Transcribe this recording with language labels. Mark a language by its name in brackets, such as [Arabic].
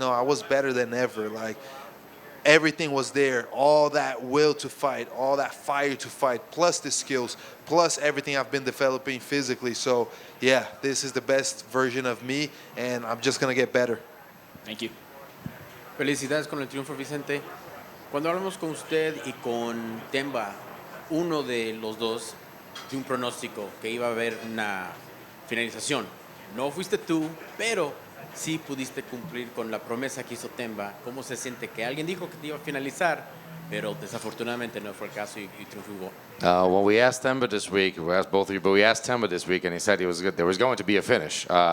[English] No, I was better than ever. Like everything was there, all that will to fight, all that fire to fight, plus the skills, plus everything I've been developing physically. So yeah, this is the best version of me, and I'm just gonna get better. Thank you. [Spanish] Felicidades con el triunfo, Vicente. Cuando hablamos con usted y con Themba, uno de los dos de un pronóstico que iba a haber una finalización. No fuiste tú, pero sí pudiste cumplir con la promesa que hizo Themba. ¿Cómo se siente que alguien dijo que te iba a finalizar, pero desafortunadamente no fue el caso y triunfó? [English] Well, we asked Themba this week. We asked both of you, but we asked Themba this week, and he said there was going to be a finish.